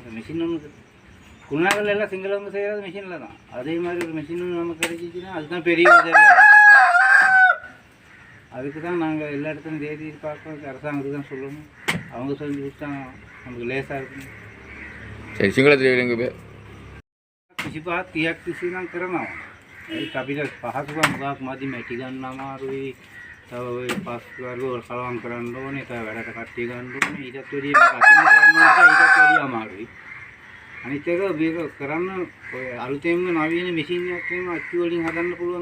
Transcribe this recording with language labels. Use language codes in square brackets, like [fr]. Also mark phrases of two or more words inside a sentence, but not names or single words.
[ta] இந்த மிஷின் ஒன்று குருநாகல் எல்லாம் சிங்களவங்க செய்கிறது மிஷினில் தான். அதே மாதிரி ஒரு மிஷின் ஒன்று நமக்கு கிடைச்சிச்சின்னா அதுதான் பெரிய உதவியாக. அதுக்கு தான் நாங்கள் எல்லா இடத்துலையும் தேதி பார்க்க அரசாங்கத்துக்கு தான் சொல்லணும். அவங்க சொல்லி கொடுத்தா நமக்கு லேசாக இருக்கும். சரி, [si] සිංහල කිසි පහක් 30ක් විසි නම් කරනවා. ඒත් අපිට පහසුකම් මොකක් මදි මැටි ගන්න අමාරුයි. තව ඔය පස් වර්ග වල කලවම් කරන්න ඕනේ. තව වැඩට කට්ටිය ගන්න ඕනේ. ඊටත් වැඩිය මේක අතින් කරන්න ඕනේ. ඊටත් වැඩිය අමාරුයි. අනිත් එක මේක කරන්න ඔය අලුතෙන්ම නවීන මැෂින් එකක් එහෙම අච්චු වලින් හදන්න පුළුවන්.